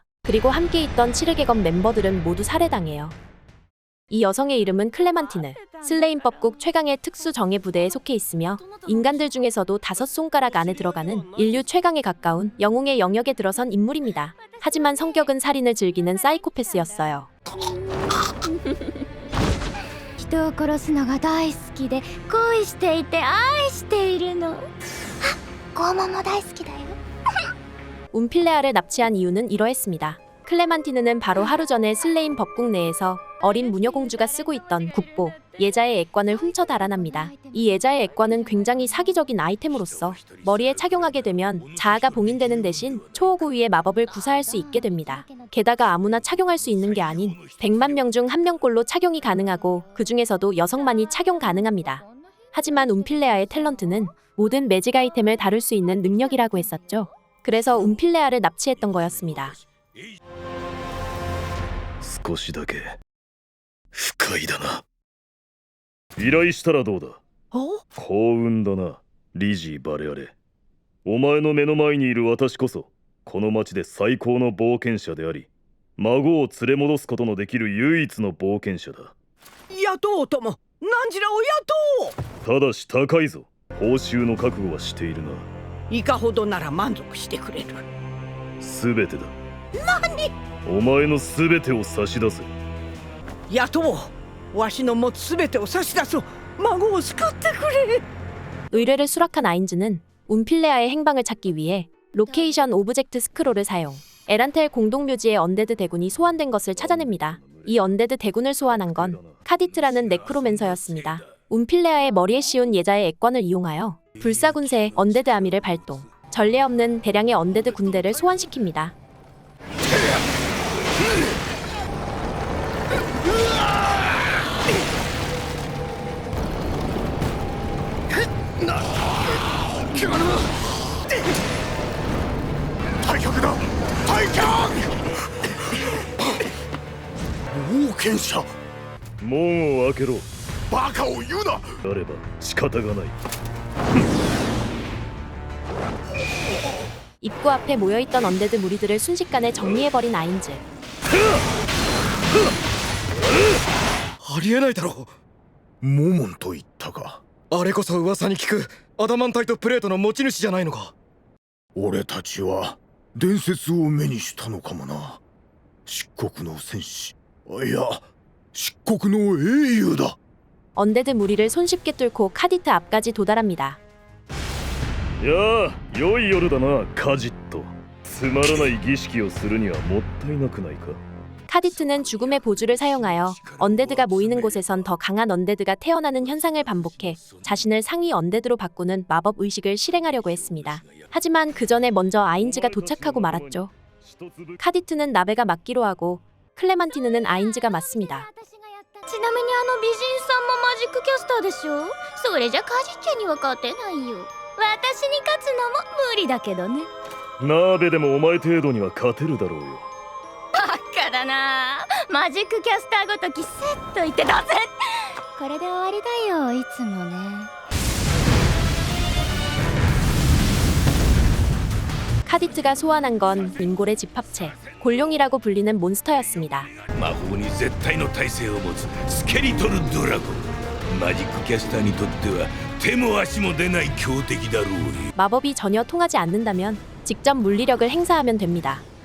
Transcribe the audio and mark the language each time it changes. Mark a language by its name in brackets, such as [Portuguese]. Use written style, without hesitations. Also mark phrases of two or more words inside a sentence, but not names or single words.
[Korean] 그리고 함께 있던 칠흑의검 멤버들은 모두 살해당해요. 이 여성의 이름은 클레만티느. 슬레임법국 최강의 특수 정예 부대에 속해 있으며 인간들 중에서도 5손가락 안에 들어가는 인류 최강에 가까운 영웅의 영역에 들어선 인물입니다. 하지만 성격은 살인을 즐기는 사이코패스였어요. [Japanese] 人を殺すのが大好きで恋していて愛しているの。あ、拷問も大好きだよ。 [Korean] 움필레아를 납치한 이유는 이러했습니다. 클레만티느는 바로 하루 전에 슬레임 법국 내에서 어린 무녀공주가 쓰고 있던 국보, 예자의 액관을 훔쳐 달아납니다. 이 예자의 액관은 굉장히 사기적인 아이템으로서 머리에 착용하게 되면 자아가 봉인되는 대신 초호구위의 마법을 구사할 수 있게 됩니다. 게다가 아무나 착용할 수 있는 게 아닌 100만 명 중 1명꼴로 착용이 가능하고 그 중에서도 여성만이 착용 가능합니다. 하지만 움필레아의 탤런트는 모든 매직 아이템을 다룰 수 있는 능력이라고 했었죠. 그래서 움필레아를 납치했던 거였습니다. [Japanese] 少しだけ不快だな。依頼したらどうだ。幸運だな、リジー・バレアレ。お前の目の前にいる私こそこの町で最高の冒険者であり、孫を連れ戻すことのできる唯一の冒険者だ。雇おうとも何時らを雇おう。ただし高いぞ。報酬の覚悟はしているな。いかほどなら満足してくれる。すべてだ。何？お前のすべてを差し出せ。雇おう。わしの持つすべてを差し出そう。孫を救ってくれ。 [Korean] 의뢰를 수락한 아인즈는 움필레아의 행방을 찾기 위해 로케이션 오브젝트 스크롤을 사용, 에란텔 공동묘지의 언데드 대군이 소환된 것을 찾아냅니다. 이 언데드 대군을 소환한 건 카디트라는 네크로맨서였습니다. 움필레아의 머리에 씌운 예자의 액관을 이용하여 불사군세의 언데드 아미를 발동, 전례 없는 대량의 언데드 군대를 소환시킵니다. 타격이다! 타격! [Japanese] 冒険者門を開けろ。バカを言うな。あれば仕方がない。 [Korean] 입구 앞에 모여있던 언데드 무리들을 순식간에 정리해버린 아인즈. [Japanese] ありえないだろう。モモンと言ったか。あれこそ噂に聞くアダマンタイトプレートの持ち主じゃないのか。俺たちは伝説を目にしたのかもな。漆黒の戦士、いや漆黒の英雄だ。 [Korean] 언데드 무리를 손쉽게 뚫고 카디트 앞까지 도달합니다. [Japanese] やあ、良い夜だな、カジット。つまらない儀式をするにはもったいなくないか。 [Korean] 카디트는 죽음의 보주를 사용하여 언데드가 모이는 곳에선 더 강한 언데드가 태어나는 현상을 반복해 자신을 상위 언데드로 바꾸는 마법 의식을 실행하려고 했습니다. 하지만 그 전에 먼저 아인즈가 도착하고 말았죠. 카디트는 나베가 맡기로 하고 클레만티느는 아인즈가 맡습니다. [Japanese] ちなみに美人さんもマジックキャスターでしょ。それじゃカジちゃんには勝てないよ。私に勝つのも無理だけどね。鍋でもお前程度には勝てるだろうよ。バカだな。マジックキャスターごときスッと言って出せ。これで終わりだよ、いつもね。 [Korean] 카디트가 소환한 건 인골의 집합체, 골룡이라고 불리는 몬스터였습니다. [Japanese] 魔法に絶対の耐性を持つスケリトルドラゴン。マジックキャスターにとっては手も足も出ない強敵だろうよ。 [Korean] 마법이 전혀 통하지 않는다면 직접 물리력을 행사하면 됩니다.